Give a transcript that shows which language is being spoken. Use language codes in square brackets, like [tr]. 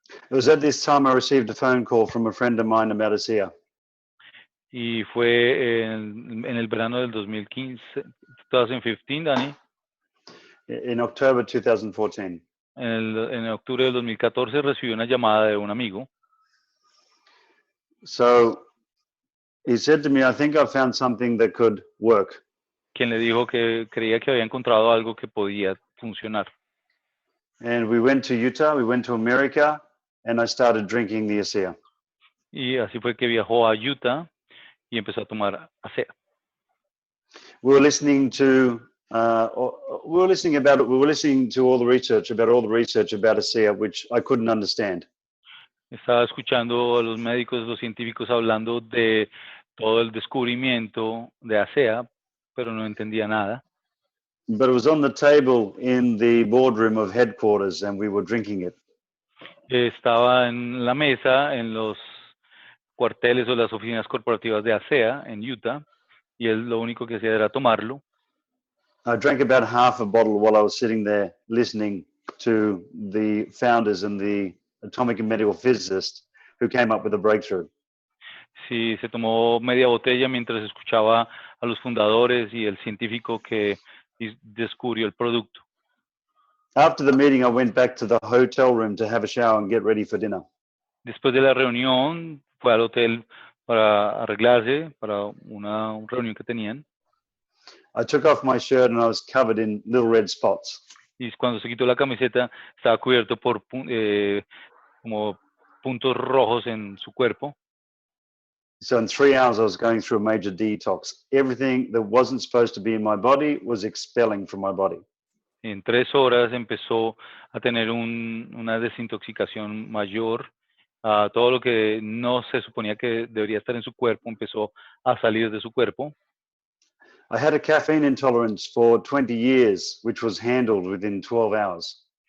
[en] It was at this time I received a phone call from a friend of mine about ASEA. [es] Y fue en el verano del 2015, 2015, Dani. [en] In October 2014. [es] En octubre del 2014 recibí una llamada de un amigo. [en] So he said to me, I think I found something that could work. [es] Quien le dijo que creía que había encontrado algo que podía funcionar. [en] And we went to Utah, we went to America, and I started drinking the ASEA. [es] Y así fue que viajó a Utah y empezó a tomar ASEA. [en] We were listening to we were listening to all the research about ASEA, which I couldn't understand. [es] Estaba escuchando a los médicos, los científicos hablando de todo el descubrimiento de ASEA, pero no entendía nada. [en] But it was on the table in the boardroom of headquarters, and we were drinking it. [es] Estaba en la mesa en los cuarteles o las oficinas corporativas de ASEA en Utah, y él lo único que hacía era tomarlo. [en] I drank about half a bottle while I was sitting there listening to the founders and the atomic and medical physicists who came up with the breakthrough. [es] Sí, se tomó media botella mientras escuchaba a los fundadores y el científico que descubrió el producto. [en] After the meeting, I went back to the hotel room to have a shower and get ready for dinner. [es] Después de la reunión, fue al hotel para arreglarse para una reunión que tenían. [en] I took off my shirt and I was covered in little red spots. [es] Y cuando se quitó la camiseta, estaba cubierto por como puntos rojos en su cuerpo. [en] So in 3 hours, I was going through a major detox. Everything that wasn't supposed to be in my body was expelling from my body. [es] En 3 horas empezó a tener una desintoxicación mayor. Todo lo que no se suponía que debería estar en su cuerpo empezó a salir de su cuerpo. [en] I had a caffeine intolerance for 20 years, which was handled within 12 hours.